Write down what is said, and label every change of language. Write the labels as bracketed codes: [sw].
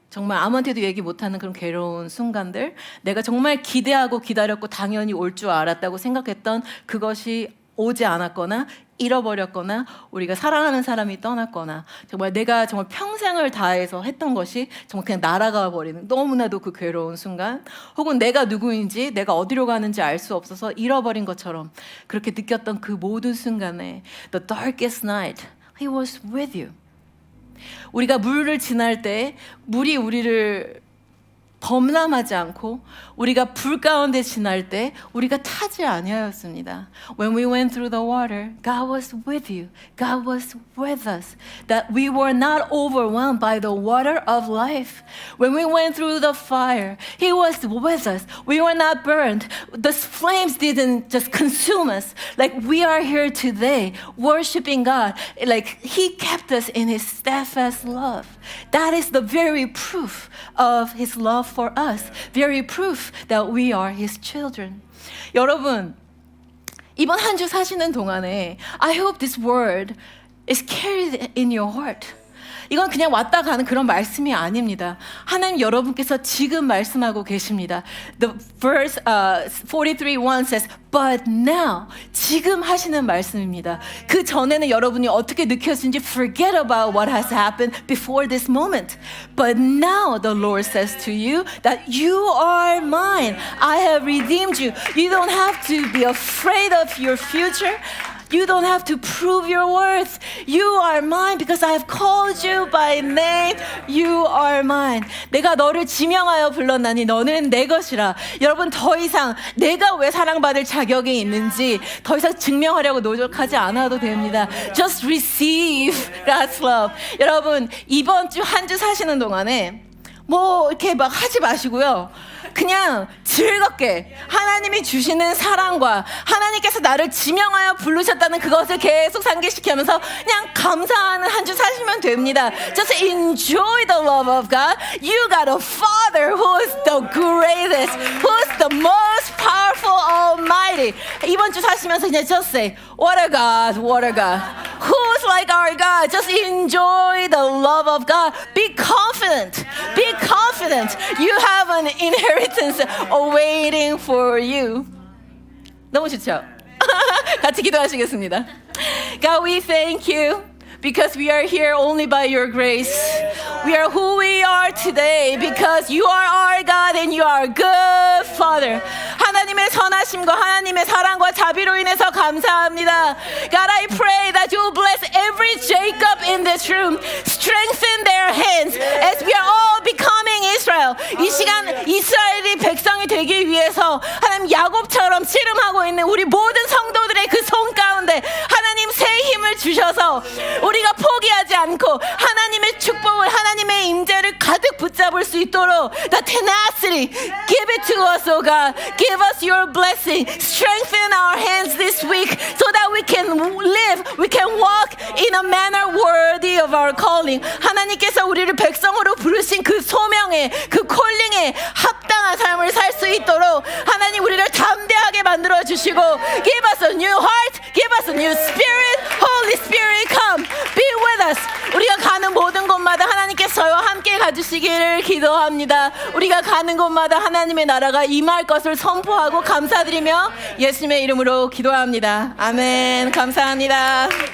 [ko] 정말 아무한테도 얘기 못하는 그런 괴로운 순간들, 내가 정말 기대하고 기다렸고 당연히 올 줄 알았다고 생각했던 그것이 오지 않았거나 잃어버렸거나 우리가 사랑하는 사람이 떠났거나 정말 내가 정말 평생을 다해서 했던 것이 정말 그냥 날아가 버리는 너무나도 그 괴로운 순간, 혹은 내가 누구인지 내가 어디로 가는지 알 수 없어서 잃어버린 것처럼 그렇게 느꼈던 그 모든 순간에 [en] The darkest night, He was with you. [ko] 우리가 물을 지날 때 물이 우리를 범람하지 않고 우리가 불 가운데 지날 때 우리가 타지 아니하였습니다. [en] When we went through the water, God was with you. God was with us. That we were not overwhelmed by the water of life. When we went through the fire, He was with us. We were not burned. The flames didn't just consume us. Like we are here today worshiping God. Like He kept us in His steadfast love. That is the very proof of His love for us. Very proof that we are His children. [ko] 여러분, 이번 한 주 사시는 동안에 [en] I hope this word is carried in your heart. [ko] 이건 그냥 왔다 가는 그런 말씀이 아닙니다. 하나님 여러분께서 지금 말씀하고 계십니다. [en] The verse 43:1 says, But now, [ko] 지금 하시는 말씀입니다. 그 전에는 여러분이 어떻게 느꼈는지 [en] forget about what has happened before this moment. But now the Lord says to you that you are mine. I have redeemed you. You don't have to be afraid of your future. You don't have to prove your worth. You are mine because I have called you by name. You are mine. [ko] 내가 너를 지명하여 불렀나니 너는 내 것이라. 여러분 더 이상 내가 왜 사랑받을 자격이 있는지 더 이상 증명하려고 노력하지 않아도 됩니다. [en] Just receive God's love. [ko] 여러분 이번 주 한 주 사시는 동안에 뭐 이렇게 막 하지 마시고요. 그냥 즐겁게 하나님이 주시는 사랑과 하나님께서 나를 지명하여 부르셨다는 그것을 계속 상기시키면서 그냥 감사하는 한 주 사시면 됩니다. [en] Just enjoy the love of God. You got a Father who is the greatest, who is the most powerful, almighty. [ko] 이번 주 사시면서 그냥 [en] just say, what a God, what a God. Who's like our God? Just enjoy the love of God. Be confident. Be confident. You have an inheritance awaiting for you. [ko] 너무 좋죠? 같이 기도하시겠습니다. [en] God, we thank you because we are here only by your grace. We are who we are today because you are our God and you are a good Father. [ko] 하나님의 선하심과 하나님의 사랑과 자비로 인해서 감사합니다. [en] God, I pray that you will bless every Jacob in this room. Strengthen their hands as we are all becoming Israel. [ko] 이 시간 이스라엘이 백성이 되기 위해서 하나님 야곱처럼 씨름하고 있는 우리 모든 성도들의 그 손 가운데 하나님 새 힘을 주셔서 우리가 포기하지 않고 하나님의 축복을 하나님의 임재를 가득 붙잡을 수 있도록 [en] the tenacity give it to us, oh God. Give us your blessing. Strengthen our hands this week so that we can live, we can walk in a manner worthy of our calling. [ko] 하나님께서 우리를 백성으로 부르신 그 소명에, 그 콜링에 합당한 삶을 살 수 있도록 하나님 우리를 담대하게 만들어 주시고 [en] give us a new heart, give us a new spirit. Holy Spirit, come, be with us. [ko] 우리가 가는 모든 곳마다 하나님께서 저와 함께 가주시기를 기도합니다. 우리가 가는 곳마다 하나님의 나라가 임할 것을 선포하고 감사드리며 예수님의 이름으로 기도합니다. 아멘. 감사합니다.